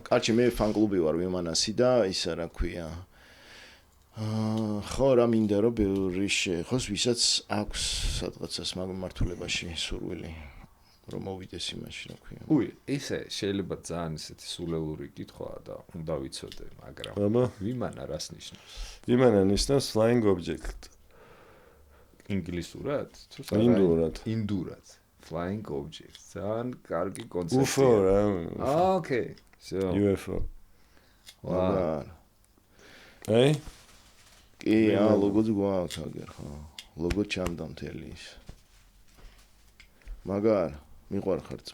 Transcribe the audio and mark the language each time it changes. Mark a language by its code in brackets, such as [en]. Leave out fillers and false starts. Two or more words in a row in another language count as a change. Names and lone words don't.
[ka] კარჩი მე ფან-კლუბი ვარ ვიმანასი და ისა რა ქვია ხო რა მინდა რომ ბევრი შეხოს ვისაც აქვს სადღაცას მაგ მართულებაში სურვილი რომ მოვიდეს იმაში, რა ქვია. უი, ისე შეიძლება ძალიან ისეთი სულელური კითხვაა და უნდა ვიცოდე, მაგრამ აბა, ვიმანა რას ნიშნავს? იმანა ნიშნავს [en] flying object. [ka] ინგლისურად? თუ ინდურად. [en] Flying object. [ka] ძალიან კარგი კონცეფცია. UFO რა. [en] Okay. So. UFO. Wow. [ka] აი? კი, ლოგოც გვაქვს აგერ, ხო. ლოგო ჩამდა მთელი ის. მაგარ მიყვარხარ ძმებო.